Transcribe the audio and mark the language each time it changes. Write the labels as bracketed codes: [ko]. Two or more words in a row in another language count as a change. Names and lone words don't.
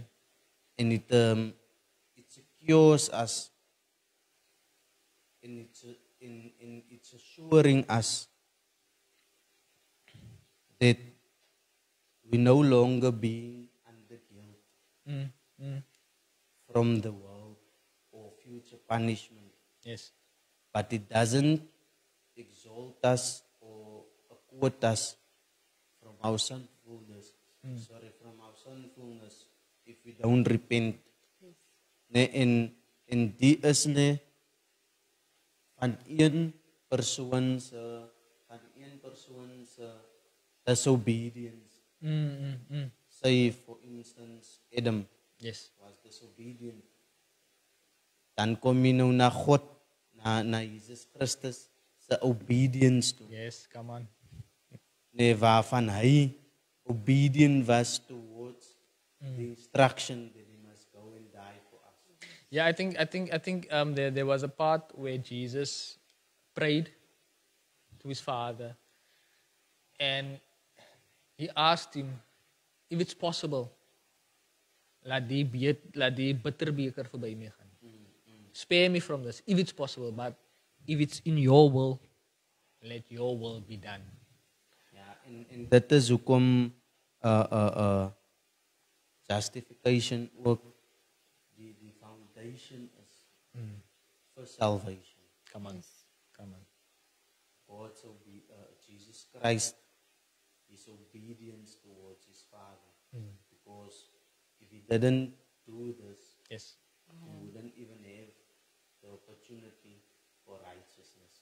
[en] And it secures us, and it's assuring us that we no longer being under guilt from the world or future punishment. Yes. But it doesn't exalt us or acquit us from our sinfulness. From our sinfulness if we don't repent. [af] En die is nie van een persoon se disobedience. [en] Say for instance Adam Yes. was disobedient. [af] Dan kom jy nou na God, na Jesus Christus se obedience toe. [en] Yes, come on. [af] Nee, waarvan hy obedient was [en] towards the instruction that he must go and die for us. Yeah, I think there was a part where Jesus prayed to his Father, and he asked him if it's possible, [af] laat die bitterbeker verby my gaan. [en] Spare me from this, if it's possible, but if it's in your will, let your will be done. [af] Ja, en dit is hoekom justification ook die [en] foundation is for salvation. Come on. God's Jesus Christ, his obedience towards his Father. Because if he didn't do this, Yes. he wouldn't even have the opportunity for righteousness.